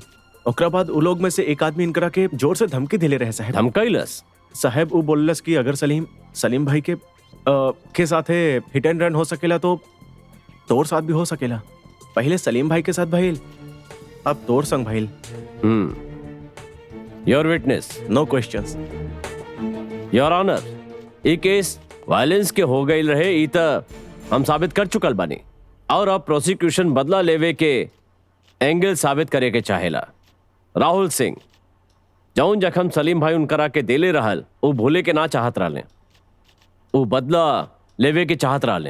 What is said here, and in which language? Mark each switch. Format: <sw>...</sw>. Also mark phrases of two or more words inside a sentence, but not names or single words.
<bho>ओकरा बाद उ लोग में से एक आदमी इनकरा के जोर से धमकी दिले रहे साहब। धमकाइलस? साहब उ बोललस कि अगर सलीम भाई के साथे</bho> <en>hit and run</en> <bho>हो सकेला तो तोर साथ भी हो सकेला। पहले सलीम भाई के साथ भइल, अब तोर संग भइल।</bho> <en>Your witness. No questions. Your Honor,</en> <bho>ये केस वायलेंस के हो गई रहे ई त हम साबित कर चुकल बानी और अब प्रोसिक्यूशन बदला लेवे के एंगल साबित करे के चाहेला। राहुल सिंह जौन जखम सलीम भाई उनकरा के देले रहल वो भूले के ना चाहत रहले, वो बदला लेवे के चाहत रहले।</bho>